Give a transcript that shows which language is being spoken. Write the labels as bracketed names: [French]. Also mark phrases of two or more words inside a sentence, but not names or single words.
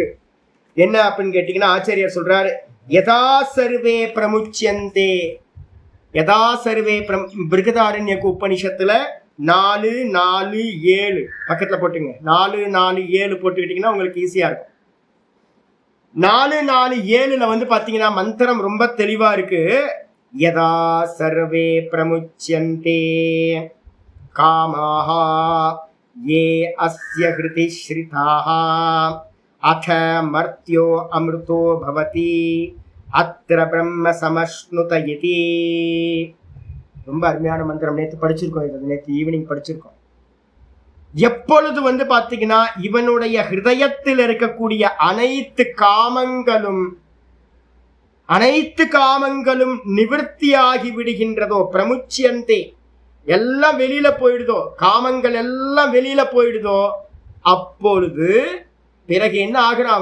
[Tamil] என்ன அப்படின்னு கேட்டீங்கன்னா ஆச்சாரியார் சொல்றாரு, [Sanskrit] यथा सर्वे प्रमुच्यन्ते, यथा सर्वे [Tamil] பிருகதாரண்யக்கு உபனிஷத்துல 4-4-7 பக்கத்துல போட்டுங்க. 4-4-7 போட்டுக்கிட்டீங்கன்னா உங்களுக்கு ஈஸியா இருக்கும். 4-4-7 வந்து பாத்தீங்கன்னா மந்திரம் ரொம்ப தெளிவா இருக்கு. [Sanskrit] यथा सर्वे प्रमुच्यन्ते कामाः ये अस्य हृति श्रिताः अथ मर्त्यो अमृतो भवति अत्र ब्रह्म समश्नुत इति. [Tamil] ரொம்ப அருமையான மந்திரம். நேற்று படிச்சிருக்கோம், இது நேற்று ஈவினிங் படிச்சிருக்கோம். எப்பொழுது வந்து பாத்தீங்கன்னா இவனுடைய ஹிருதயத்தில் இருக்கக்கூடிய அனைத்து காமங்களும் நிவர்த்தியாகி விடுகின்றதோ, பிரமுச்சியந்தே எல்லாம் வெளியில போயிடுதோ, காமங்கள் எல்லாம் வெளியில போயிடுதோ, அப்பொழுது பிறகு என்ன ஆகுறான்?